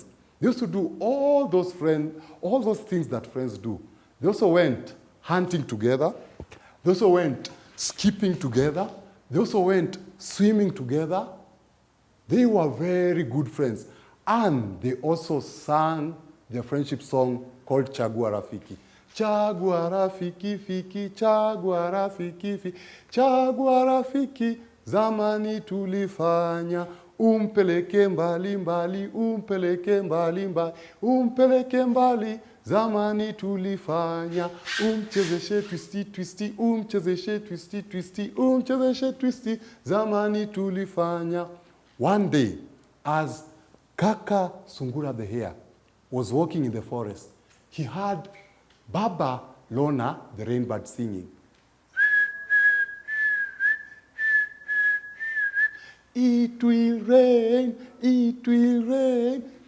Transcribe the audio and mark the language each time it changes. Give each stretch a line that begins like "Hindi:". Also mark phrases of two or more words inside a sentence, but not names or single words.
English: They used to do all those things that friends do. They also went hunting together. They also went skipping together. They also went swimming together. They were very good friends. And they also sang their friendship song called Chagua Rafiki.
Swahili: Chagua Rafiki, fiki, Chagua Rafiki, fiki, Chagua Rafiki, zamani tulifanya. Umpeleke mbali mbali, umpeleke mbali mbali, umpeleke mbali, zamani tulifanya. Umchezeshe twisti twisti, umchezeshe twisti twisti, umchezeshe twisti, zamani tulifanya.
English: One day, as Kaka Sungura the hare was walking in the forest, he heard Baba Lona the rainbird singing. It will rain, it will rain.